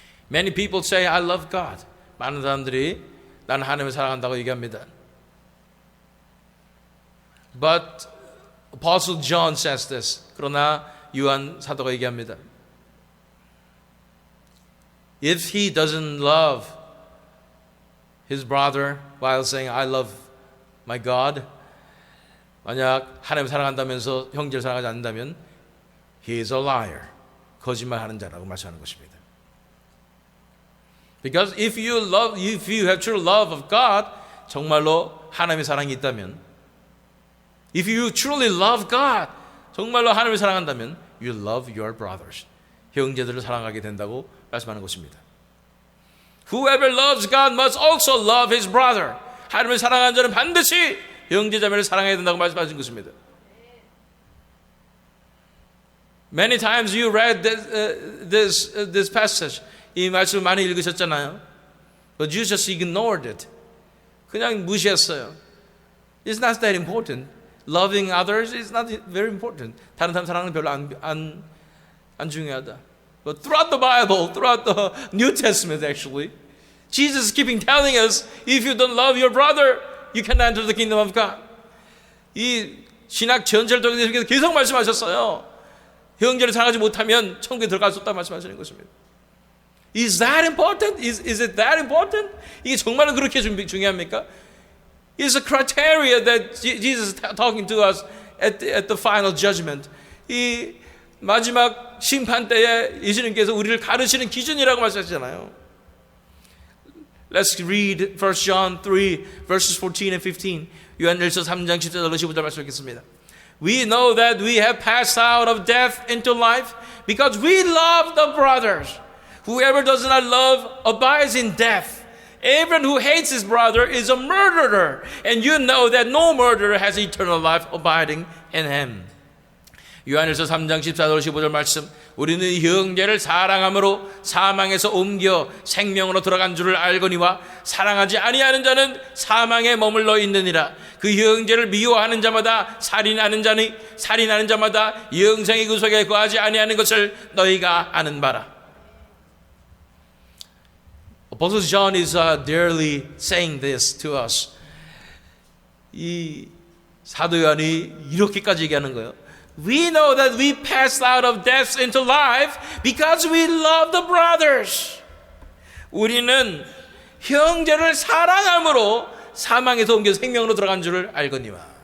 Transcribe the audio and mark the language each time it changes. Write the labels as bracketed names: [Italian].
[English] Many people say I love God. [Korean] 많은 사람들이 나는 하나님을 사랑한다고 얘기합니다. [English] But Apostle John says this. [Korean] 그러나 요한 사도가 얘기합니다. [English] If he doesn't love his brother while saying I love my God, [Korean] 만약 하나님을 사랑한다면서 형제를 사랑하지 않는다면 [English] he is a liar. [Korean] 거짓말하는 자라고 말씀하는 것입니다. [English] Because if you have true love of God, [Korean] 정말로 하나님의 사랑이 있다면, [English] if you truly love God, [Korean] 정말로 하나님을 사랑한다면, [English] you love your brothers. [Korean] 형제들을 사랑하게 된다고 말씀하는 것입니다. [English] Whoever loves God must also love his brother. [Korean] 하나님을 사랑하는 자는 반드시 형제자매를 사랑해야 된다고 말씀하신 것입니다. [English] Many times you read this passage. [Korean] 이 말씀을 많이 읽으셨잖아요. [English] But you just ignored it. [Korean] 그냥 무시했어요. [English] It's not that important. Loving others is not very important. [Korean] 다른 사람 사랑은 별로 안 중요하다. [English] But throughout the Bible, throughout the New Testament actually, Jesus is keeping telling us, if you don't love your brother, you cannot enter the kingdom of God. [Korean] 이 신학 전체를 통해서 계속 말씀하셨어요. 형제를 사랑하지 못하면 천국에 들어갈 수 없다고 말씀하시는 것입니다. [English] Is that important? Is it that important? [Korean] 이게 정말로 그렇게 중요합니까? [English] It's a criteria that Jesus is talking to us at the final judgment. [Korean] 이 마지막 심판 때에 예수님께서 우리를 가르치는 기준이라고 말씀하시잖아요. [English] Let's read 1 John 3 verses 14 and 15. [Korean] 요한일서 3장 14절로 15절 말씀 읽겠습니다. [English] We know that we have passed out of death into life because we love the brothers. Whoever does not love abides in death. Everyone who hates his brother is a murderer, and you know that no murderer has eternal life abiding in him. [Korean] 요한일서 3장 14절 15절 말씀. 우리는 형제를 사랑함으로 사망에서 옮겨 생명으로 들어간 줄을 알거니와 사랑하지 아니하는 자는 사망에 머물러 있느니라. 그 형제를 미워하는 자마다 살인하는 자마다 영생의 구속에 거하지 아니하는 것을 너희가 아는 바라. [English] Apostle John is dearly saying this to us. [Korean] 이 사도 요한이 이렇게까지 얘기하는 거예요. [English] We know that we passed out of death into life because we love the brothers. [Korean] 우리는 형제를 사랑함으로 사망에서 옮겨 생명으로 들어간 줄을 알거니와.